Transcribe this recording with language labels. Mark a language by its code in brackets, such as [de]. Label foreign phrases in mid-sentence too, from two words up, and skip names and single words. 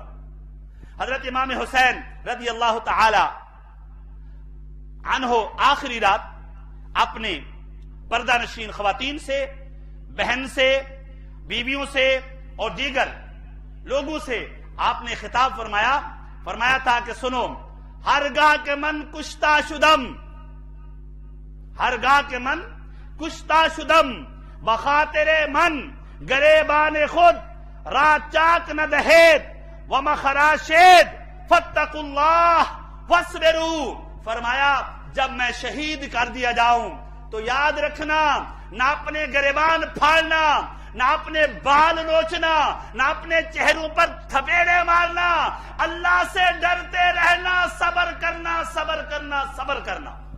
[ur] حضرت امام حسین [ar] رضی اللہ تعالی عنہ [ur] آخری رات اپنے پردہ نشین خواتین سے، بہن سے، بیویوں سے اور دیگر لوگوں سے آپ نے خطاب فرمایا تھا کہ سنو، [fa] ہرگاہ کے من کشتہ شدم، ہرگاہ کے من کشتہ شدم، بخاطر من گریبان خود را چاک نہ دہید وما خراشید [ar] فاتقوا اللہ واصبروا. [ur] فرمایا جب میں شہید کر دیا جاؤں تو یاد رکھنا، نہ اپنے گریبان پھاڑنا، نہ اپنے بال نوچنا، نہ اپنے چہروں پر تھپیڑے مارنا، اللہ سے ڈرتے رہنا، صبر کرنا، صبر کرنا، صبر کرنا.